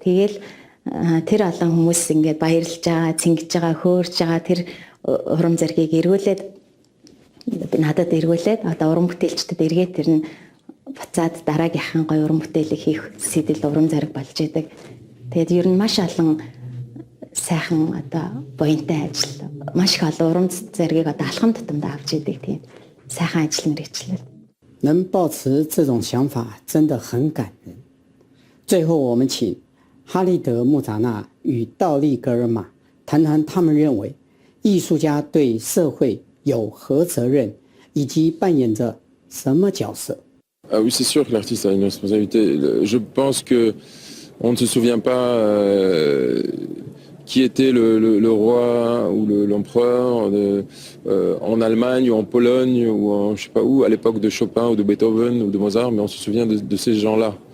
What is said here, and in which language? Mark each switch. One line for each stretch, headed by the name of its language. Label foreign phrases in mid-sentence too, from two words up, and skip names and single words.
Mongolian: Тэгээл тэр олон хүмүүс ингээд баярлж байгаа, цингэж байгаа, хөөрж байгаа тэр урам зоригийг эргүүлээд надад эргүүлээд одоо уран бүтээлчдэд эргээд тэр нь буцаад дараагийнхаа гоё уран бүтээлийг хийх сэтэл урам зориг болж идэг. Тэгээд ер нь маш олон сайхан одоо буянтай ажил, маш их олон урам зоригийг одоо алхам тутамд авч идэг тийм сайхан ажил мэргэжлэл.
Chinese: 能抱持这种想法真的很感人。最后，我们请哈利德·穆扎纳与道力格尔玛谈谈他们认为艺术家对社会有何责任，以及扮演着什么角色。
French: Ah oui, c'est sûr que l'artiste a une responsabilité. Je pense que on ne se souvient pas qui était le roi ou l'empereur en Allemagne ou en Pologne ou en je sais pas où à l'époque de Chopin ou de Beethoven ou de Mozart, mais on se souvient de ces gens-là.